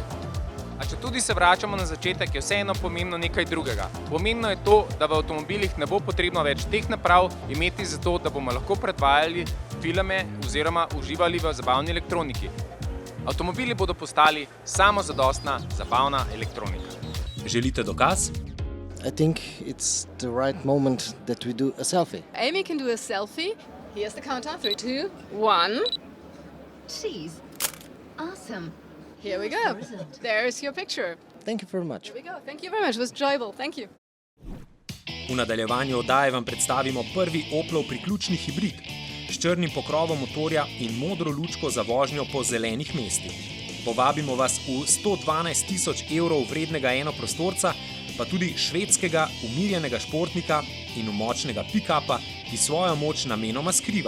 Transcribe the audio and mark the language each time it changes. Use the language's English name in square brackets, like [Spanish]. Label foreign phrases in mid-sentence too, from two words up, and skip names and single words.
[Slovenian] A če tudi se vračamo na začetek, je vseeno pomembno nekaj drugega. Pomembno je to, da v avtomobilih ne bo potrebno več teh naprav imeti za to, da bomo lahko predvajali filme oziroma uživali v zabavni elektroniki. Avtomobili bodo postali samozadostna zabavna elektronika. Želite dokaz? [English] I think it's the right moment that we do a selfie. Amy can do a selfie. Here's the countdown. 3, 2, 1. Jeez. Awesome. Here we go. There's your picture. Thank you very much. Here we go. Thank you very much. It was enjoyable. Thank you. [Slovenian] V nadaljevanju oddaje vam predstavimo prvi Oplov priključni hibrid s črnim pokrovom motorja in modro lučko za vožnjo po zelenih mestih. Povabimo vas v 112 000 evrov vrednega enoprostorca, pa tudi švedskega umirjenega športnika in močnega pick-upa, ki svojo moč namenoma skriva.